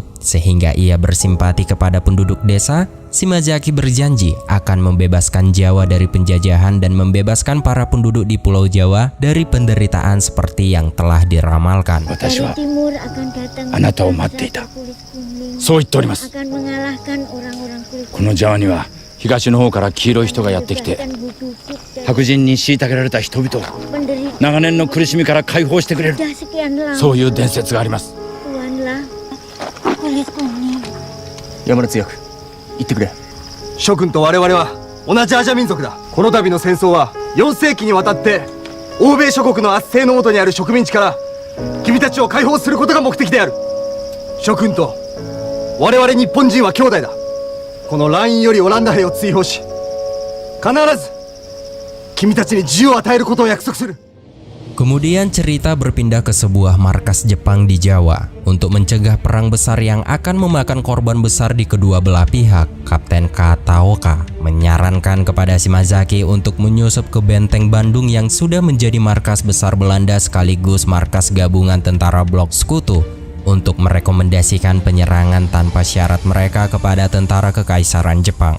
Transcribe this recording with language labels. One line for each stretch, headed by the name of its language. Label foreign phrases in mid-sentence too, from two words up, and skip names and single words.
Indonesian: Sehingga ia bersimpati kepada penduduk desa. Shimazaki berjanji akan membebaskan Jawa dari penjajahan dan membebaskan para penduduk di Pulau Jawa dari penderitaan seperti yang telah diramalkan. Dari timur akan datang raja kulit kuning
Japanese: そう言っております。
Indonesian: akan mengalahkan orang-orang kulit
Japanese: このジャワには東の方から黄色い人がやってきて
Indonesian: dan duduk dan
Japanese: 白人に虐げられた人々を
Indonesian: penderita
Japanese: 長年の苦しみから解放してくれる
Indonesian: sudah sekian lama
Japanese: そういう伝説があります。
Indonesian: Tuanlah kulit kuning.
Japanese: 山田強く言ってくれ。諸君と我々は同じアジア民族だ。この度の戦争は4世紀にわたって欧米諸国の圧政の下にある植民地から君たちを解放することが目的である。諸君と我々日本人は兄弟だ。このラインよりオランダ兵を追放し、必ず君たちに自由を与えることを約束する。
Indonesian: Kemudian cerita berpindah ke sebuah markas Jepang di Jawa. Untuk mencegah perang besar yang akan memakan korban besar di kedua belah pihak, Kapten Kataoka menyarankan kepada Shimazaki untuk menyusup ke benteng Bandung yang sudah menjadi markas besar Belanda sekaligus markas gabungan tentara blok sekutu untuk merekomendasikan penyerangan tanpa syarat mereka kepada tentara Kekaisaran Jepang.